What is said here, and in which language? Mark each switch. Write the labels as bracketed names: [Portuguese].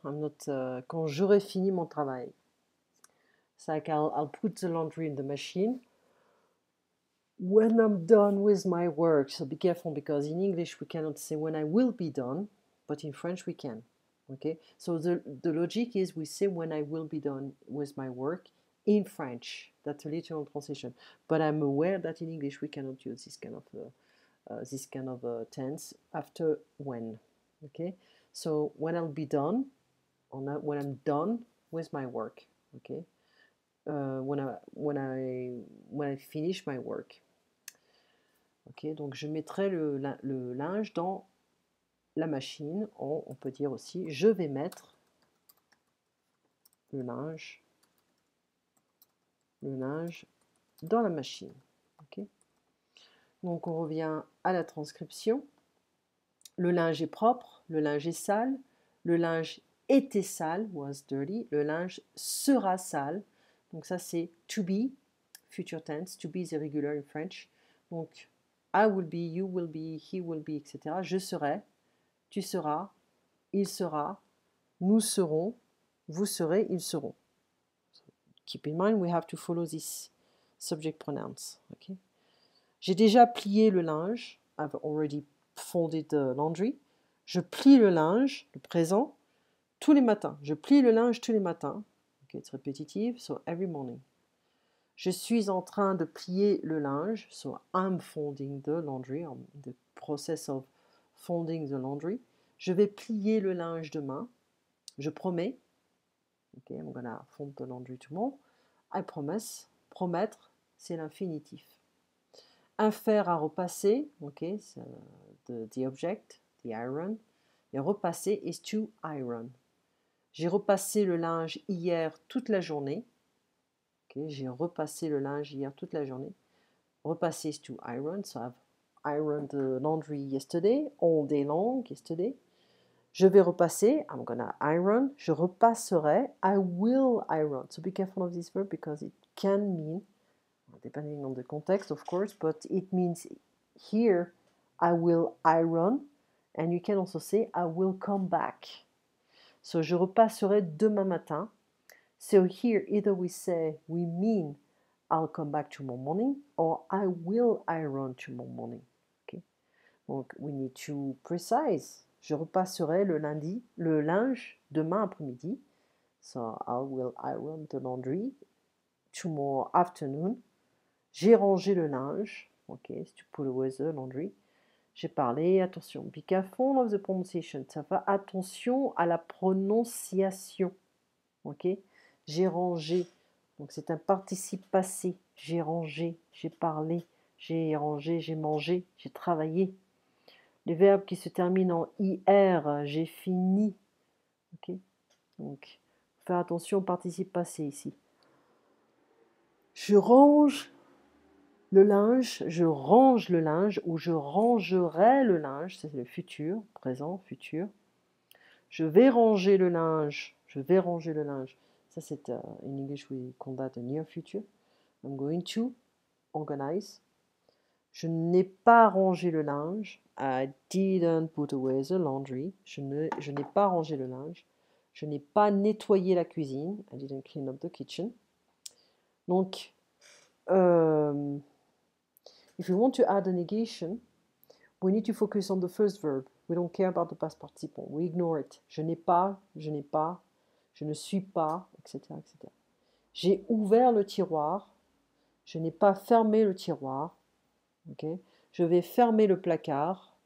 [English] I'm not, [French] quand j'aurai fini mon travail. [English] It's like I'll put the laundry in the machine when I'm done with my work. So be careful because in English we cannot say when I will be done, but in French we can. Okay, so the logic is we say when I will be done with my work in French. That's a literal translation. But I'm aware that in English we cannot use this kind of tense after when. Okay, so when I'll be done, when I'm done with my work. Okay, when I finish my work. [French] Ok, donc je mettrai le linge dans la machine. On peut dire aussi je vais mettre le linge dans la machine. Okay. Donc on revient à la transcription. Le linge est propre, le linge est sale, le linge était sale, [English] was dirty, [French] le linge sera sale. Donc ça c'est [English] to be, future tense, to be is irregular in French. Donc I will be, you will be, he will be, etc. [French] Je serai, tu seras, il sera, nous serons, vous serez, ils seront. [English] Keep in mind, we have to follow this subject pronouns. Okay? [French] J'ai déjà plié le linge. [English] I've already folded the laundry. [French] Je plie le linge, le présent, tous les matins. Je plie le linge tous les matins. [English] Okay, it's repetitive, so every morning. [French] Je suis en train de plier le linge, [English] so I'm folding the laundry, the process of folding the laundry. [French] Je vais plier le linge demain. Je promets. [English] Ok, I'm gonna fold the laundry tomorrow. I promise. [French] Promettre, c'est l'infinitif. Un fer à repasser, ok, [English] the object, the iron. [French] Et repasser [English] is to iron. [French] J'ai repassé le linge hier toute la journée. Okay, j'ai repassé le linge hier toute la journée. [English] Repasser is to iron, so I've ironed the laundry yesterday, all day long, yesterday. [French] Je vais repasser, [English] I'm gonna iron. [French] Je repasserai, [English] I will iron. So be careful of this verb because it can mean, depending on the context, of course, but it means here, I will iron, and you can also say, I will come back. So, [French] je repasserai demain matin. [English] So here, either we say, we mean, I'll come back tomorrow morning, or I will iron tomorrow morning. Okay? Donc, we need to precise. [French] Je repasserai le linge demain après-midi. [English] So, I will iron the laundry tomorrow afternoon. [French] J'ai rangé le linge. Ok, si tu [English] put away the laundry. [French] J'ai parlé, attention, [English] be careful of the pronunciation. [French] Ça va, attention à la prononciation. Ok, j'ai rangé. Donc c'est un participe passé. J'ai rangé, j'ai parlé, j'ai rangé, j'ai mangé, j'ai travaillé. Les verbes qui se terminent en IR, j'ai fini. Ok, donc faire attention au participe passé ici. Je range le linge, je range le linge ou je rangerai le linge, c'est le futur, présent, futur. Je vais ranger le linge, je vais ranger le linge. Ça c'est [English] in English we call that a near future. I'm going to organize. [French] Je n'ai pas rangé le linge. [English] I didn't put away the laundry. [French] Je n'ai pas rangé le linge. Je n'ai pas nettoyé la cuisine. [English] I didn't clean up the kitchen. Donc, if you want to add a negation, we need to focus on the first verb. We don't care about the past participle. We ignore it. [French] Je n'ai pas, je n'ai pas, je ne suis pas, etc., etc. J'ai ouvert le tiroir. Je n'ai pas fermé le tiroir. Okay? Je vais fermer le placard.